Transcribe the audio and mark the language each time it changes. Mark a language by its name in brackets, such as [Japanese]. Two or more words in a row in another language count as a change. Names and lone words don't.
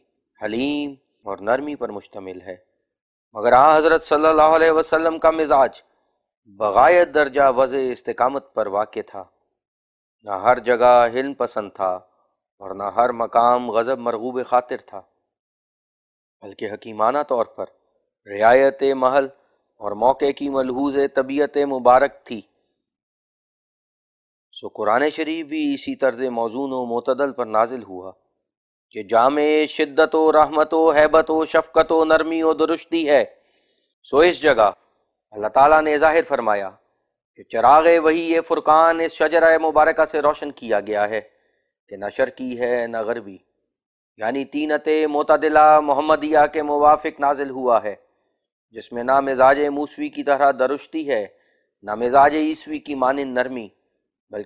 [Urdu] حلیم اور نرمی پر مشتمل ہے، مگر حضرت [Arabic] صلی اللہ علیہ وسلم [Urdu] کا مزاج بغایت درجہ وضع استقامت پر واقع تھا، نہ ہر جگہ حلم پسند تھا اور نہ ہر مقام غضب مرغوب خاطر تھا، بلکہ حکیمانہ طور پر رعایت محل اور موقع کی ملحوظ طبیعت مبارک تھی۔ سو قرآن شریف بھی اسی طرز موزون و معتدل پر نازل ہوا کہ جامع شدت و رحمت و ہیبت و شفقت و نرمی و درشتی ہے۔ سو اس جگہ اللہ تعالیٰ نے ظاہر فرمایا کہ چراغ وحی فرقان اس شجرہ مبارکہ سے روشن کیا گیا ہے کہ نہ شرقی ہے نہ غربی، یعنی تینت معتدلہ محمدیہ کے موافق نازل ہوا ہے، جس میں نہ مزاج موسوی کی طرح درشتی ہے نہ مزاج عیسوی کی مانند نرمی، بلکہ